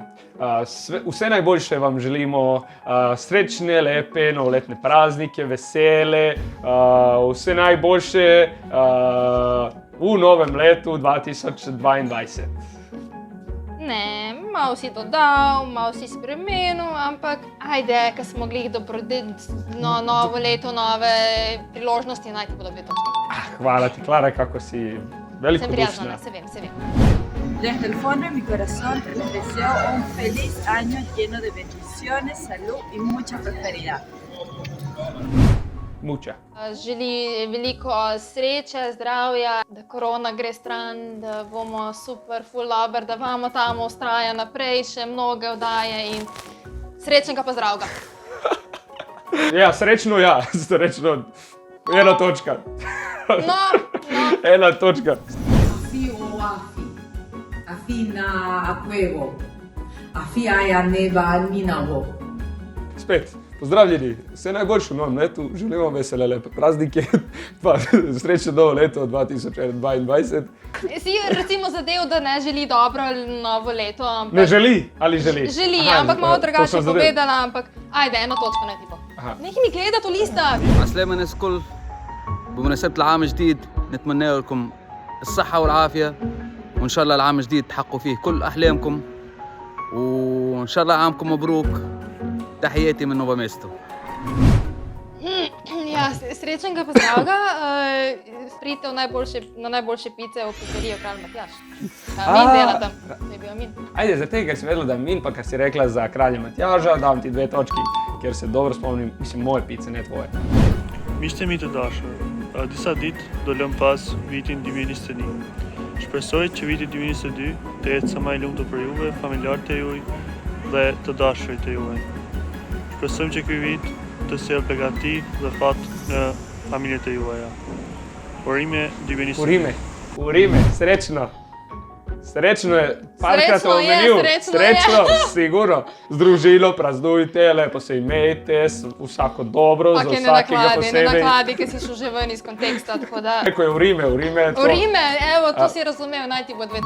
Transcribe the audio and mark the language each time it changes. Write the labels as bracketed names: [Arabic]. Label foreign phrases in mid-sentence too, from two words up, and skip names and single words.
[Slovenian] Vse najboljše vam želimo, srečne, lepe, novoletne praznike, vesele, vse najboljše v novem letu 2022. Ne, malo si dodal, malo si spremenil, ampak ajde, ker smo glih novo leto, nove priložnosti, naj ti bodo 2 točke. Hvala ti, Klara, kako si Sem velikodušna. prijazna, se vem. [Spanish] Desde el fondo de mi corazón les deseo un feliz año lleno de bendiciones, salud y mucha prosperidad. [Slovenian] Muča. Želi veliko sreče, zdravja, da korona gre stran, da bomo super, full dober, da vamo tam ustraja naprej, še mnoge oddaje in srečnega pa zdravega. Ja, srečno, srečno. 1 točka. No. 1 točka. Afi o afi, afi na afuego, afi aja neba minavo. Spet, pozdravljeni, vse najboljše v novem letu, želimo vesele lepe praznike, pa srečno novo leto 2022. Si recimo zadev, da ne želi dobro novo leto, ampak... Ne želi, ali želi? Želi, Aha, ampak malo to drugače sem zadev. povedala, ampak ajde, 1 točka naj ti bo. Aha. Nekaj mi gleda to lista. [Arabic] عسلامة الناس الكل بمناسبة العام الجديد نتمنى لكم الصحة والعافية وإن شاء الله العام الجديد تحققوا فيه كل أحلامكم وإن شاء الله عامكم مبروك تحياتي من نوفا ميستو. [Slovenian] Ja, srečnega pa zdravega. Pridite na najboljše pice v pizzerijo Kralj Matjaž. Min dela tam, to je bil Min. Ajde, za tega, ker si vedela, da je Min, pa ker si rekla za Kralja Matjaža, dam ti 2 točki, ker se dobro spomnim, mislim, moje pice, ne tvoje. [Albanian] Mishte mi të dashur, disa ditë do lëm pas vitin 2021. Shpresoj që viti 2022 të jetë sa më i lumtur për juve, familjarët e juaj dhe të dashurit e juaj. Shpresojmë që ky vit të sjellë begati dhe fat në familjet e juaja. Urime 2022. Urime, [Slovenian] srečno. Srečno je, parkrat Srečno je, omenil. srečno je. Sigurno. Združilo, praznujte, lepo se imejte, vsako dobro, za Ok, vsakega ne posebej. nakladi, ker si šel že ven iz konteksta, tako da... [Croatian] Rekao je Urime je to. [Slovenian] Urime, evo, to si razumel, naj ti bo 2